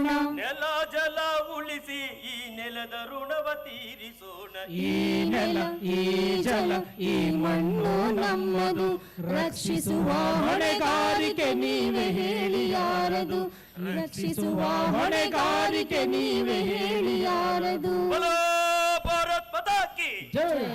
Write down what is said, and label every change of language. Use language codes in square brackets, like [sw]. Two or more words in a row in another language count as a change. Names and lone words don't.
[kn] ನೆಲ ಜಲ ಉಳಿಸಿ ಈ ನೆಲದ ಋಣವ ತೀರಿಸೋಣ. ಈ ನೆಲ, ಈ ಜಲ, ಈ ಮಣ್ಣು ನಮ್ಮದು, ರಕ್ಷಿಸುವ ಹೊಣೆಗಾರಿಕೆ ನೀವೇ ಹೇಳಿ ಯಾರದು, ರಕ್ಷಿಸುವ ಹೊಣೆಗಾರಿಕೆ ನೀವೇ ಹೇಳಿ ಯಾರದು. [hi] बोलो भारत माता की [kn] ಜೈ.